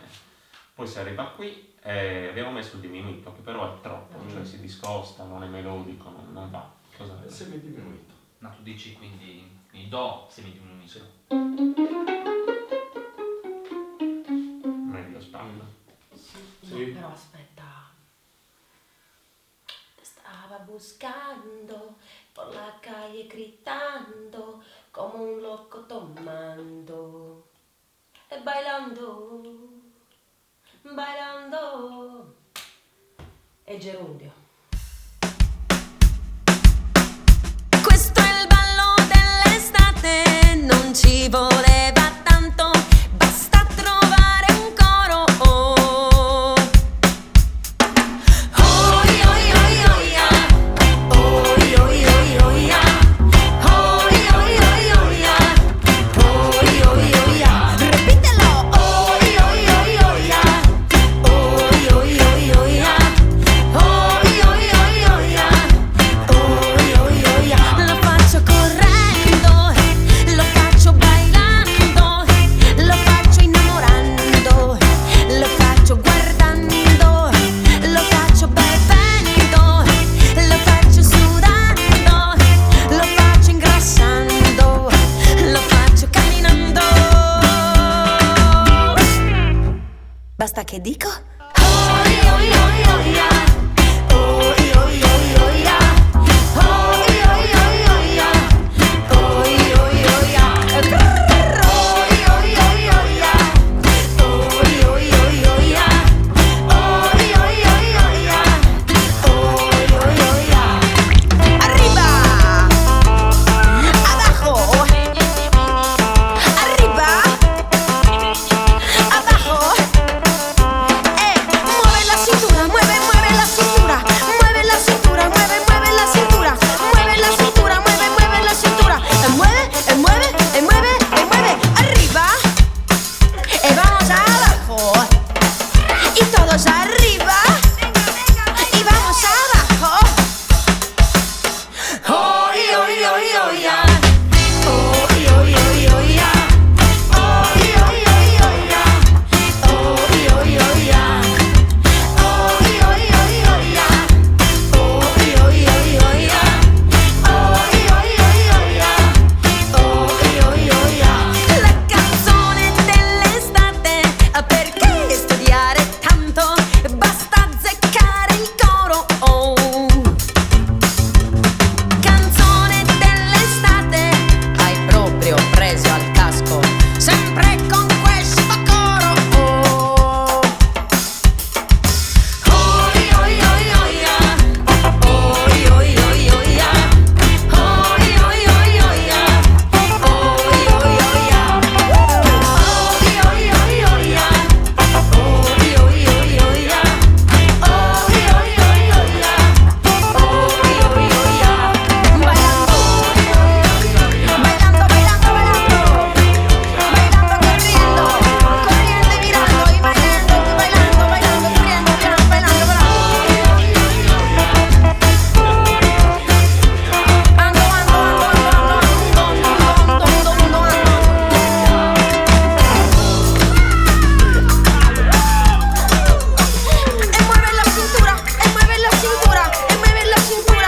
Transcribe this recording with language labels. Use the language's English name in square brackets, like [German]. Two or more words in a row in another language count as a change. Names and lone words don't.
[Italian] Poi si arriva qui e abbiamo messo il diminuito, che però è troppo, cioè si discosta, non è melodico, non va. Cosa È semidiminuito. No, tu dici quindi il Do semidiminuito. Meglio spalla. Sì. No, però aspetta. [Spanish] Te stava buscando por la calle gritando como un loco tomando e bailando, bailando. [Italian] E gerundio. Questo è il ballo dell'estate, non ci voleva tanto, basta trovare un coro. Oi oi oi oia, oi oi oi oia, oi oi oi oia, oi oi oia, ripetelo, oi oi oi oia, oi oi oi oia, oi oi oi oia, oi oi oia. Lo faccio correndo, lo faccio bailando, lo faccio innamorando, lo faccio guardando, lo faccio bevendo, lo faccio sudando, lo faccio ingrassando, lo faccio camminando. Basta che dico? Oi oi oi oia, oi oi oi oia, oi oi oi oia, oi oi oia, oi oi oi oia, oi oi oi oia, oi oi oi oia, oi oi oia. [Spanish] Arriba, abajo, arriba, abajo. Mueve la cintura, mueve la cintura, mueve la cintura, mueve la cintura, mueve la cintura, mueve la cintura, mueve, arriba, y vamos abajo, y todos arriba, y vamos abajo. Oi oi oi oia, oi oi oi oia, oi oi oi oia, oi oi oia. Oi oi oi oia, oi oi oi oia, oi oi oi oia, oi oi oia. [Italian] La canzone dell'estate, perché studiare tanto? Basta azzeccare il coro. Canzone dell'estate, hai proprio preso al casco, sempre con questo coro. Oi oi oi oia, oi oi oi oia, oi oi oi oia, oi oi oia, oi oi oi oia, oi oi oi oia, oi oi oi oia, oi oi oia. [Spanish] Bailando, bailando, bailando, bailando, corriendo, corriendo y mirando y bailando, bailando, bailando, corriendo, bailando, bailando, e mueve la cintura, e mueve la cintura, e mueve la cintura.